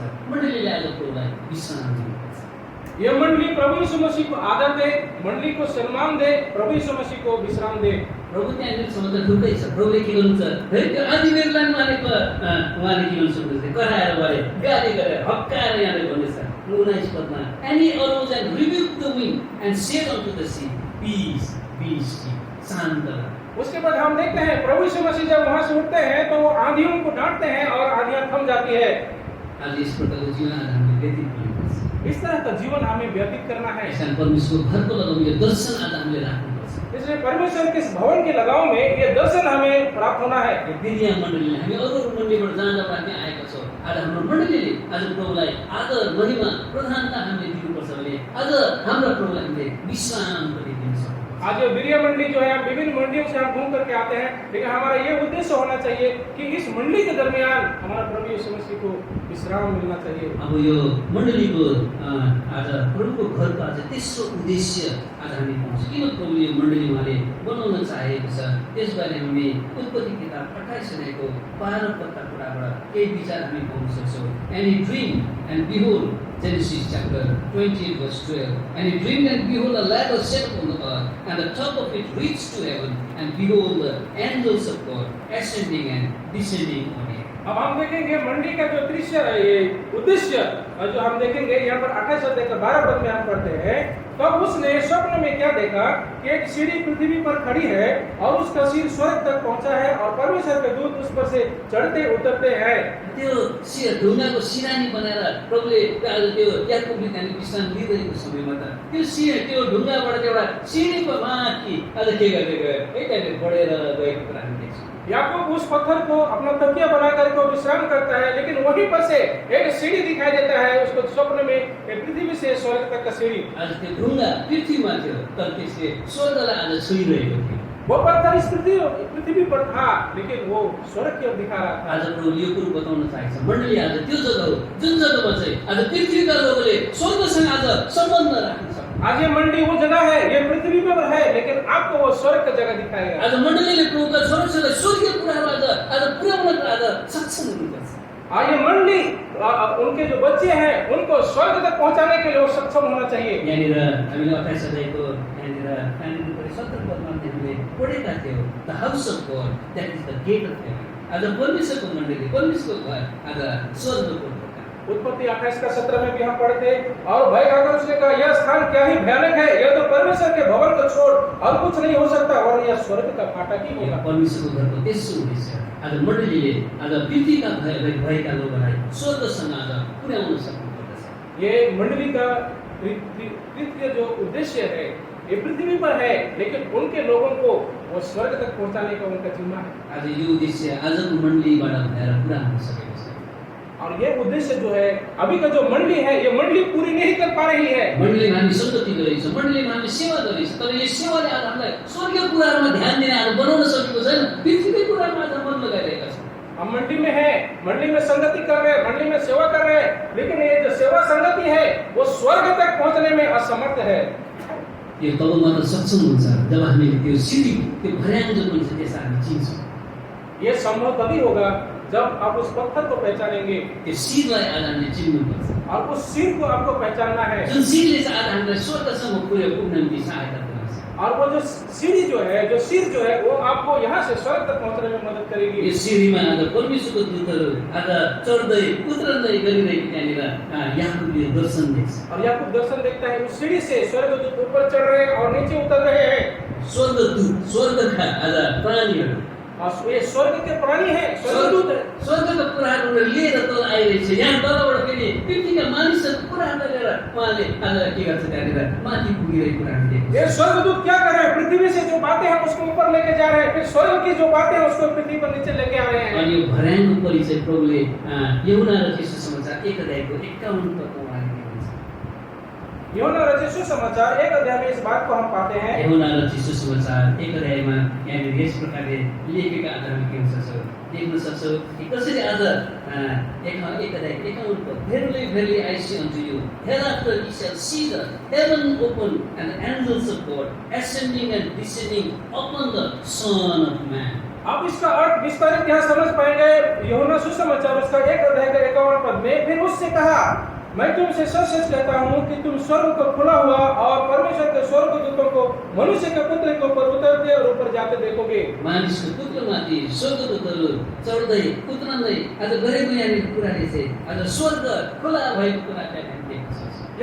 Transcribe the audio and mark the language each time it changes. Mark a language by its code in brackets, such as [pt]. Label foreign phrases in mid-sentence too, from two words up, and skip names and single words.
[ne] मण्डलीले आज प्रभुलाई विश्राम दिनुपर्छ। [hi] यह मंडली प्रभु यीशु मसीह को आदर दे, मंडली को सम्मान दे, प्रभु यीशु मसीह को विश्राम दे। [ne] प्रभु त्यहाँनिर समुद्र ढुक्कै छ, प्रभुले के गर्नुहुन्छ, फेरि त्यो आधी बेरलाई उहाँले के गर्नु सक्नुहुन्छ, कराएर गरे, गाली गरेर हक्काएर यहाँले भन्दैछ 19 पदमा, [en] and he arose and rebuked the wind and said unto the sea, peace, be still, [ne] शान्त रह। [hi] उसके बाद हम देखते हैं प्रभु यीशु मसीह जब वहां से उठते हैं तो वो आंधियों को डांटते हैं और आंधियां थम जाती है। [ne] आज इस प्रकारको जीवन आज हामीले व्यतीत गर्नुपर्छ। [hi] इस तरह का जीवन हमें व्यतीत करना है। [ne] ऐसा परमेश्वर घरको लगाउँ यो दर्शन आज हामीले राख्नुपर्छ। [hi] इसलिए परमेश्वर के इस भवन के लगाव में ये दर्शन हमें प्राप्त होना है। [ne] फेरि यहाँ मण्डलीले हामी अरू मण्डलीबाट जहाँ जहाँ हामी आएका छौँ, आज हाम्रो मण्डलीले आज प्रभुलाई आदर महिमा प्रधानता हामीले दिनुपर्छ भने आज हाम्रो प्रभुलाई हामीले विश्राम पनि दिन सक्छौँ। [hi] आज ये बिरिया मंडी जो है, हम विभिन्न मंडियों से हम घूम करके आते हैं, लेकिन हमारा ये उद्देश्य होना चाहिए कि इस मंडी के दरमियान हमारा प्रभु यीशु मसीह को विश्राम मिलना चाहिए। [ne] अब यो मण्डलीको आज प्रभुको घरको आज तेस्रो उद्देश्य आज हामी पाउँछौँ। किन प्रभुले यो मण्डली उहाँले बनाउन चाहेको छ त्यसबारे हामी उत्पत्ति किताब 28 अध्यायको 12 पदका कुराबाट केही विचार हामी पाउन सक्छौँ। [en] And he dreamed, and behold, Genesis chapter 20 verse 12. And he dreamed, and behold, a ladder set upon the earth, and the top of it reached to heaven, and behold, the angels of God ascending and descending on it. [hi] अब हम देखेंगे मंडी का जो दृश्य है, ये उद्देश्य जो हम देखेंगे यहाँ पर 28 अध्याय के 12 पद में हम पढ़ते हैं। तब उसने स्वप्न में क्या देखा कि एक सीढ़ी पृथ्वी पर खड़ी है और उसका सिर स्वर्ग तक पहुंचा है और परमेश्वर के दूत उस पर से चढ़ते उतरते हैं। [ne] त्यो ढुङ्गाको सिरानी बनाएर प्रभुले आज त्यो याकुबले त्यहाँ विश्राम लिइरहेको समयमा त त्यो ढुङ्गाबाट एउटा सिँढीको माथि आज के गर्दै गयो एकैले बढेर गएको कुरा हामी देख्छौँ। [hi] याकूब उस पत्थर को अपना तकिया बना करके विश्राम करता है, लेकिन वहीं पर से एक सीढ़ी दिखाई देता है उसको स्वप्न में, पृथ्वी से स्वर्ग तक का सीढ़ी। [ne] आज त्यो ढुङ्गा पृथ्वीमा थियो तर त्यसले स्वर्गलाई आज छुइरहेको थियो। [hi] वो पत्थर इस पृथ्वी पर था, लेकिन वो स्वर्ग की ओर दिखा रहा था। [ne] आज प्रभुले यो कुरो बताउन चाहेको छ। मण्डली आज त्यो जग्गा हो जुन जग्गामा चाहिँ आज पृथ्वीका लोकले स्वर्गसँग आज सम्बन्ध राख्न सक्छ। [hi] आज ये मंडी वो जगह है, ये पृथ्वी पर है, लेकिन आपको वो स्वर्ग का जगह दिखाएगा। [ne] आज मण्डलीले प्रभुका छोराछोरीलाई स्वर्गीय कुराहरू आज पुर्याउनका आज सक्षम हुनुपर्छ। [hi] आज ये मंडी उनके जो बच्चे हैं उनको स्वर्ग तक पहुंचाने के लिए वो सक्षम होना चाहिए। [ne] यहाँनिर हामीले 28 अध्यायको यहाँनिर 17 पदमा हामीले पढेका थियौँ, [en] the house of God that is the gate of heaven. [ne] आज परमेश्वरको मण्डली, परमेश्वरको घर आज स्वर्गको [hi] उत्पत्ति 28 का 17 में भी हम पढ़ते और भय खाकर उसने कहा यह स्थान क्या ही भयानक है, यह तो परमेश्वर के भवन को छोड़ और कुछ नहीं हो सकता और यह स्वर्ग का फाटक ही होगा। [ne] परमेश्वरको घरको तेस्रो उद्देश्य आज मण्डलीले आज पृथ्वीका भएका लोकलाई स्वर्गसँग आज पुर्याउन सक्नुपर्दछ। [hi] ये मण्डली का तृतीय जो उद्देश्य है ये पृथ्वी पर है, लेकिन उनके लोगों को वो स्वर्ग तक पहुंचाने का उनका जिम्मा है। [ne] आज यो उद्देश्य आजको मण्डलीबाट भएर पुरा हुन सकेको छ। [hi] और ये उद्देश्य जो है अभी का जो मंडली है ये मंडली पूरी नहीं कर पा रही है। [ne] मण्डलीमा हामी संगति गरेको छ, मण्डलीमा हामी सेवा गरेको छ, तर यो सेवाले आज हामीलाई स्वर्गीय कुराहरुमा ध्यान दिन आज बनाउन सकेको छैन। पृथ्वीकै कुरामा आज मन लगाइरहेका छौँ। [hi] हम मंडी में है, मंडी में संगति कर रहे हैं, मंडी में सेवा कर रहे हैं, लेकिन ये जो सेवा संगति है वो स्वर्ग तक पहुंचने में असमर्थ है। [ne] यो तब मात्र सक्षम हुन्छ जब हामीले त्यो सिडी त्यो भर्याङ जो हुन्छ त्यसलाई हामी चिन्छौँ। [hi] ये संभव तभी होगा जब आप उस पत्थर को पहचानेंगे। [ne] त्यो सिरलाई आज हामीले चिन्नुपर्छ [hi] और उस सिर को आपको पहचानना है। [ne] जुन सिरले चाहिँ आज हामीलाई स्वर्गसम्म पुग्न निम्ति सहायता पुग्छ। [hi] और वो जो सीढ़ी जो है, जो सिर जो है वो आपको यहाँ से स्वर्ग तक पहुंचने में मदद करेगी। [ne] यो सिडीमा आज परमेश्वरको दूतहरू आज चढ्दै उत्रदै गरिरहेको त्यहाँनिर याकुबले दर्शन देख्छ। [hi] और याकूब दर्शन देखता है उस सीढ़ी से स्वर्गदूत ऊपर चढ़ रहे हैं और नीचे उतर रहे हैं। [ne] स्वर्गदूत स्वर्गका आज प्राणीहरू [hi] और ये स्वर्ग के प्राणी हैं, स्वर्गदूत हैं। [ne] स्वर्गका कुराहरू लिएर तल आइरहेछ। यहाँ तलबाट फेरि पृथ्वीका मानिसहरूको कुराहरू लिएर उहाँले आज के गर्छ त्यहाँनिर माथि पुगिरहेको कुरा हामी देख्छौँ। [hi] ये स्वर्गदूत क्या कर रहे हैं? पृथ्वी से जो बातें हैं उसको ऊपर लेके जा रहे हैं, फिर स्वर्ग की जो बातें हैं उसको पृथ्वी पर नीचे लेके आ रहे हैं। [ne] अनि यो भर्याङको परिचय प्रभुले यूहन्ना रचित सुसमाचार 1 अध्यायको 51 पदमा उहाँले दिनुहुन्छ। [hi] यूहन्ना रचित सुसमाचार 1 अध्याय में इस बात को हम पाते हैं। [ne] यूहन्ना रचित सुसमाचार 1 अध्यायमा यहाँनिर यस प्रकारले लेखेका आधारमा देख्न सक्छौँ कि कसरी आज 1 अध्याय 51 पद [en] Verily, verily, I say unto you, hereafter ye shall see the heaven open and the angels of God ascending and descending upon the Son of Man. [hi] आप इसका अर्थ विस्तारित यहाँ समझ पाएंगे। यूहन्ना सुसमाचार उसका 1 अध्याय के 51 पद में फिर उससे कहा मैं तुमसे सच कहता हूँ कि तुम स्वर्ग को खुला हुआ और परमेश्वर के स्वर्गदूतों को मनुष्य के पुत्र के ऊपर उतरते और ऊपर जाते देखोगे। [ne] मानिसको पुत्रमाथि स्वर्गदूतहरू चढ्दै उत्रँदै आज गरेको यहाँनिर कुराले चाहिँ आज स्वर्ग खुला भएको कुरा हामी देख्न सक्छौँ।